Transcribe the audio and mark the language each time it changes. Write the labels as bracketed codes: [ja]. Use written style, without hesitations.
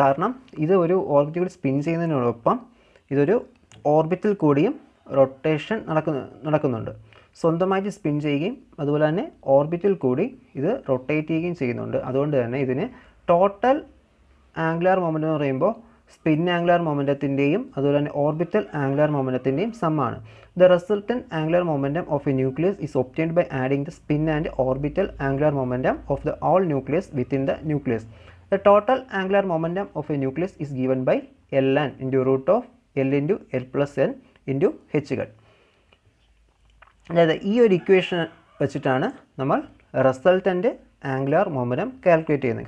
[ml] കാരണം ഇത് ഒരു ഓർബിറ്റിൽ കൂടി സ്പിൻ ചെയ്യുന്നതിനോടൊപ്പം ഇതൊരു ഓർബിറ്റിൽ കൂടിയും റൊട്ടേഷൻ നടക്കുന്നുണ്ട്. സ്വന്തമായിട്ട് സ്പിൻ ചെയ്യുകയും അതുപോലെ തന്നെ ഓർബിറ്റിൽ കൂടി ഇത് റൊട്ടേറ്റ് ചെയ്യുകയും ചെയ്യുന്നുണ്ട്. അതുകൊണ്ട് തന്നെ ഇതിന് ടോട്ടൽ ആംഗുലാർ മൊമെൻറ്റം എന്ന് പറയുമ്പോൾ സ്പിൻ ആംഗുലാർ മൊമെൻറ്റത്തിൻ്റെയും അതുപോലെ തന്നെ orbital angular മൊമെൻറ്റത്തിൻ്റെയും സമ്മാണ്. [en] The resultant angular momentum of a nucleus is obtained by adding the spin and orbital angular momentum of the all nucleus within the nucleus. The total angular momentum of a nucleus is given by ln into root of L into L plus n into h hat. [ml] അതായത് ഈ ഒരു equation വെച്ചിട്ടാണ് നമ്മൾ resultant angular momentum calculate ചെയ്യുന്നത്.